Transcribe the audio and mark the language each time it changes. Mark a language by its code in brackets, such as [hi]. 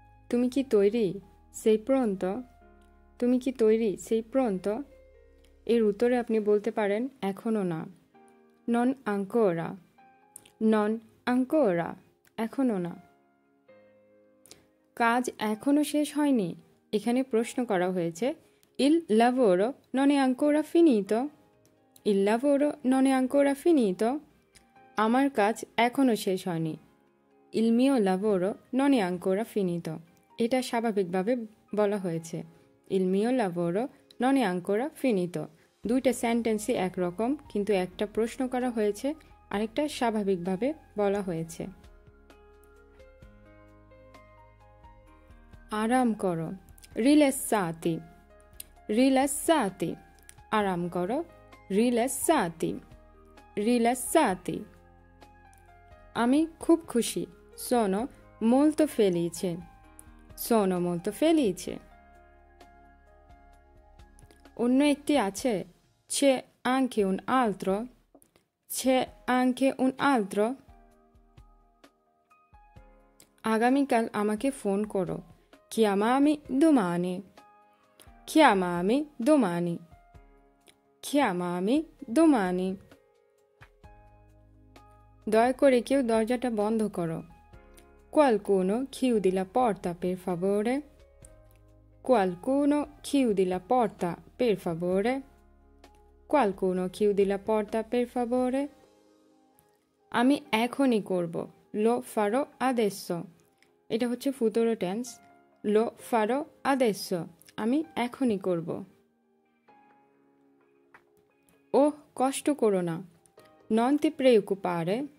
[bn] তুমি কি তৈরি? [it] সেই প্রন্ত। [bn] তুমি কি তৈরি? সেই প্রন্ত। এর উত্তরে আপনি বলতে পারেন এখনো না, নন আঙ্কোরা, নন আঙ্কোরা, এখনো না। কাজ এখনো শেষ হয়নি। এখানে প্রশ্ন করা হয়েছে [it] Il lavoro non è ancora finito? Il lavoro non è ancora finito? [bn] আমার কাজ এখনো শেষ হয়নি। [it] Il mio lavoro non è ancora finito. [bn] এটা স্বাভাবিকভাবে বলা হয়েছে। [it] Il mio lavoro non è ancora finito. [bn] দুইটা সেন্টেন্সই একরকম, কিন্তু একটা প্রশ্ন করা হয়েছে আরেকটা স্বাভাবিকভাবে বলা হয়েছে। আরাম করো, [it] rilassati. Rilassati. [bn] আরাম করো, [it] rilassati. Rilassati. [bn] আমি খুব খুশি, [it] sono molto felice. Sono molto felice. [bn] অন্য একটি আছে, [it] c'è anche un altro. C'è anche un altro. [bn] আগামীকাল আমাকে ফোন করো, [it] chiamami domani. Chiamami domani. Chiamami domani. [bn] দয়া করে কেউ দরজাটা বন্ধ করো, [it] qualcuno chiudi la porta per favore. Qualcuno chiudi la porta per favore. Qualcuno chiudi la porta per favore. [bn] আমি এখনই করব, [it] lo farò adesso. [bn] এটা হচ্ছে ফুতুরো টেন্স, [it] lo farò adesso. [bn] আমি এখনই করব। ওহ, কষ্ট করো না, [it] non ti preoccupare.